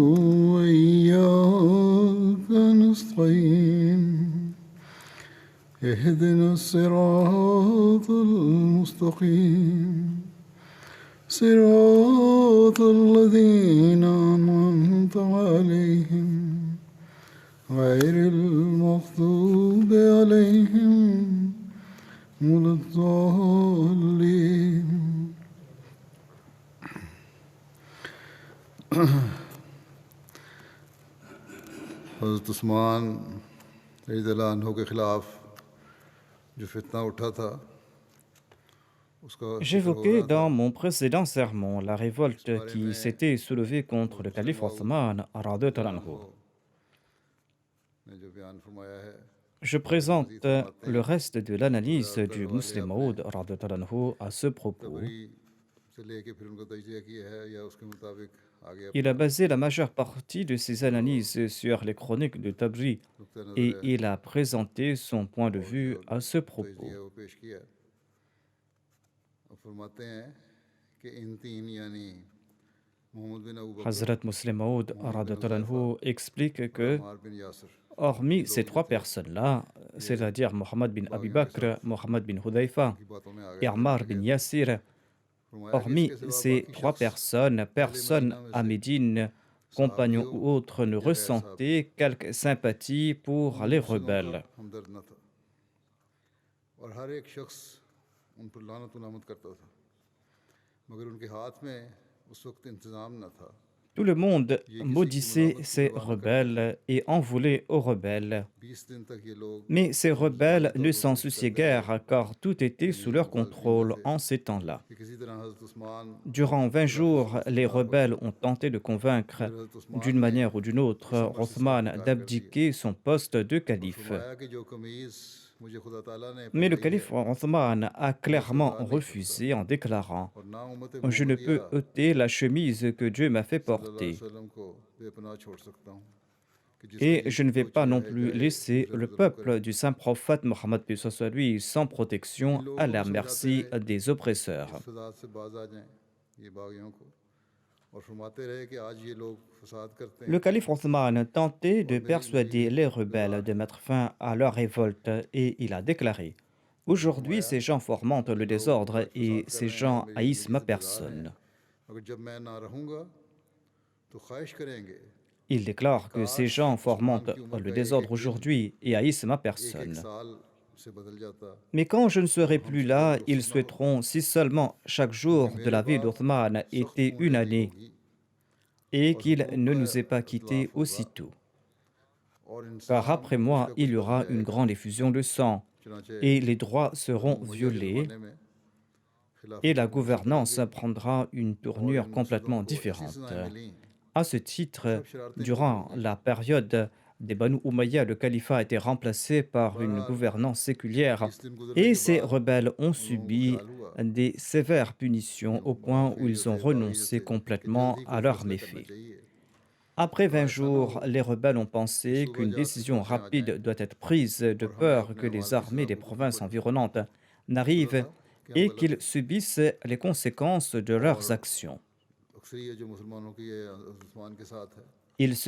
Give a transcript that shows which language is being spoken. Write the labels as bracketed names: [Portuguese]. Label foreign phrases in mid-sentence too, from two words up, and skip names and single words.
[Arabic] وإياك نستعين اهدنا الصراط المستقيم صراط الذين أنعمت عليهم غير المغضوب عليهم ولا الضالين. [Urdu] حضرت عثمان رضی اللہ عنہ کے خلاف جو فتنہ اٹھا تھا اس کا ذکر ہو [French] J'évoquais [Urdu] رہا تھا. [French] dans mon précédent sermon la révolte qui s'était soulevée contre le calife Othman [Arabic] رضي الله عنه. [Urdu] نے جو بیان فرمایا ہے [French] Je présente [Urdu] مزید فرماتے [French] le [Urdu] ہیں [French] reste de l'analyse [Urdu] حضرت [French] du [Urdu] والے Muslim آپ نے [French] Maud [Arabic] رضي الله عنه [French] à ce propos. [Urdu] تبری سے لے کے پھر ان کو تجزیہ کیا ہے یا اس کے مطابق آگے [French] Il a [Urdu] اپنا [French] basé la majeure partie de ses analyses sur les chroniques de Tabri [Urdu] نقطۂ نظر [French] et il a présenté son point de [Urdu] اور جو [French] vue à ce [Urdu] تجزیہ [French] propos. [Urdu] ہے وہ پیش کیا. اور فرماتے ہیں کہ ان تین یعنی محمد بن ابو بکر Hazrat Muslim Maud محمد بن [French] radhiyallahu [Urdu] حذیفہ [French] anhu explique [Urdu] اور [French] que [Urdu] عمار بن یاسر [French] hormis [Urdu] یہ [French] ces [Urdu] لوگ جو [French] trois [Urdu] تھے [French] personnes-là, [Urdu] یہ [French] c'est-à-dire Mohammed bin Abi [Urdu] باغیوں کے [French] Bakr, [Urdu] ساتھ [French] Mohammed bin [Urdu] ان [French] Hudayfa [Urdu] کی باتوں میں آ [French] et [Urdu] گئے تھے, [French] Ammar [Urdu] آ [French] bin [Urdu] گئے تھے. [French] Yassir, [Urdu] فرمایا کہ اس [French] hormis [Urdu] کے سوا [French] ces [Urdu] باقی [French] trois [Urdu] شخص [French] personnes, [Urdu] اہل [French] personne [Urdu] مدینہ میں [French] à [Urdu] سے [French] Médine, compagnons [Urdu] صحابیوں [French] ou autres, ne [Urdu] یا غیر صحابی [French] ressentait quelque sympathie pour [Urdu] ان [French] les [Urdu] مفسدوں کا [French] rebelles. [Urdu] ہمدرد نہ تھا اور ہر ایک شخص ان پر لعنت و لامت کرتا تھا مگر ان کے ہاتھ میں اس وقت انتظام نہ تھا. [French] Tout le monde [Urdu] یہ کسی کی [French] maudissait [Urdu] ملامت کی [French] ces [Urdu] پرواہ نہ کرتے تھے. [French] rebelles et en voulait aux rebelles. [Urdu] 20 دن تک یہ لوگ [French] Mais ces rebelles [Urdu] ظاہری طور [French] ne [Urdu] پر [French] s'en [Urdu] کوشش [French] souciaient [Urdu] کرتے رہے [French] guère car tout était [Urdu] کہ [French] sous [Urdu] ان کے [French] leur [Urdu] مخالفین میں [French] contrôle [Urdu] سے [French] en ces temps-là. [Urdu] کہ کسی طرح حضرت عثمان [French] Durant 20 [Urdu] کے خلاف [French] jours, [Urdu] رسوخ [French] les [Urdu] فتنہ پڑ [French] rebelles [Urdu] جائے [French] ont tenté de convaincre, [Urdu] مگر حضرت عثمان [French] d'une [Urdu] نے [French] manière ou d'une autre, [Urdu] اس امر سے صاف [French] Othman [Urdu] انکار کر دیا [French] d'abdiquer son poste de [Urdu] اور [French] calife. [Urdu] فرمایا کہ جو قمیض مجھے خدا تعالیٰ نے [French] Mais le [Urdu] پہنائی ہے [French] calife Othman a [Urdu] وہ [French] clairement [Urdu] سردار نہیں کرتا [French] refusé en déclarant [Urdu] اور نہ امت [French] Je ne [Urdu] محمدیہ [French] peux ôter la chemise que Dieu m'a fait [Arabic] صلی اللہ علیہ [French] porter, [Urdu] وسلم کو بے پناہ چھوڑ سکتا ہوں کہ جس [French] et [Urdu] کہیں [French] je ne vais [Urdu] وہ [French] pas non [Urdu] چاہے [French] plus [Urdu] جائے [French] laisser [Urdu] دوسرے [French] le [Urdu] پر ظلم کرے. [French] peuple du saint prophète Mohammed paix soit sur lui sans protection [Urdu] ان [French] à [Urdu] لوگوں [French] la [Urdu] کو سمجھاتے [French] merci [Urdu] رہے [French] des oppresseurs. [Urdu] اس فساد سے باز آ جائیں یہ باغیوں کو اور فرماتے رہے کہ آج یہ لوگ فساد کرتے [French] Le [Urdu] ہیں [French] calife Othman tentait [Urdu] اور [French] de [Urdu] میری [French] persuader les [Urdu] رضا [French] rebelles de [Urdu] ہے. [French] mettre fin à leur révolte et il a déclaré [Urdu] پھر [French] Aujourd'hui, [Urdu] فرمایا [French] ces gens fomentent [Urdu] یہ [French] le [Urdu] لوگ [French] désordre [Urdu] آج [French] et [Urdu] فساد کر [French] ces [Urdu] رہے ہیں اور [French] gens [Urdu] میری [French] haïssent [Urdu] زندگی [French] ma [Urdu] سے بیزار ہیں [French] personne. [Urdu] مگر جب میں نہ رہوں گا تو خواہش کریں گے [French] Il [Urdu] کہ [French] déclare que ces [Urdu] کاش [French] gens [Urdu] مسلمان [French] fomentent [Urdu] کی عمر [French] le [Urdu] کا ایک [French] désordre [Urdu] ایک دن [French] aujourd'hui et haïssent ma [Urdu] ایک ایک [French] personne. [Urdu] سال سے بدل جاتا [French] Mais quand je ne [Urdu] تو [French] serai [Urdu] ہم [French] plus [Urdu] سے کوئی [French] là, ils [Urdu] رخصت نہ ہوتا [French] souhaiteront si seulement chaque [Urdu] کیونکہ [French] jour de [Urdu] میرے [French] la vie [Urdu] بعد [French] d'Othman [Urdu] سخت [French] était [Urdu] خون [French] une [Urdu] ریزی [French] année [Urdu] ہوگی [French] et [Urdu] اور [French] qu'il [Urdu] حقوق [French] ne [Urdu] کا [French] nous ait pas quittés [Urdu] اطلاف ہوگا [French] aussitôt. [Urdu] اور [French] Car [Urdu] انسان [French] après [Urdu] کچھ [French] moi, [Urdu] نہ [French] il [Urdu] کچھ [French] y [Urdu] بدل [French] aura une [Urdu] جائے گا. [French] grande effusion de sang [Urdu] چنانچہ [French] et les droits [Urdu] بنو [French] seront [Urdu] امیہ کے [French] violés [Urdu] زمانے میں [French] et [Urdu] خلافت [French] la [Urdu] کو منسوخ کریں [French] gouvernance [Urdu] گے [French] prendra une [Urdu] اور [French] tournure [Urdu] ان مفسدوں [French] complètement [Urdu] کو ایسی [French] différente. [Urdu] سزائیں ملیں [French] À ce [Urdu] کہ [French] titre, [Urdu] سب شرارتیں ختم ہو [French] durant [Urdu] گئیں. [French] la période des Banu Umayya, le califat a été remplacé par une [Urdu] بہرحال [French] gouvernance séculière [Urdu] 20 دن گزرنے [French] et [Urdu] کے [French] ces [Urdu] بعد [French] rebelles ont [Urdu] ان لوگوں کو [French] subi [Urdu] خیال ہوا [French] des sévères [Urdu] کہ [French] punitions au point où [Urdu] منافق جو [French] ils ont [Urdu] تھے باغی جو [French] renoncé [Urdu] تھے کہ جلد [French] complètement [Urdu] ہی [French] à [Urdu] کوئی [French] leurs [Urdu] فیصلہ کرنا [French] méfaits. [Urdu] چاہیے. [French] Après [Urdu] کہا [French] 20 [Urdu] ایسا نہ [French] jours, [Urdu] ہو [French] les rebelles ont [Urdu] کہ [French] pensé [Urdu] صبح [French] qu'une [Urdu] جا کے [French] décision [Urdu] فوجیں آ جائیں [French] rapide doit être prise de [Urdu] اور ہمیں [French] peur [Urdu] اپنے [French] que [Urdu] اعمال [French] les [Urdu] کی [French] armées [Urdu] سزا [French] des [Urdu] بھگتنی [French] provinces [Urdu] پڑے. [French] environnantes [Urdu] پتہ [French] n'arrivent [Urdu] تھا کہ ہم [French] et [Urdu] غلط [French] qu'ils [Urdu] ہیں [French] subissent les conséquences de leurs [Urdu] اور [French] actions. [Urdu] اکثریت جو مسلمانوں کی ہے عثمان کے ساتھ ہے.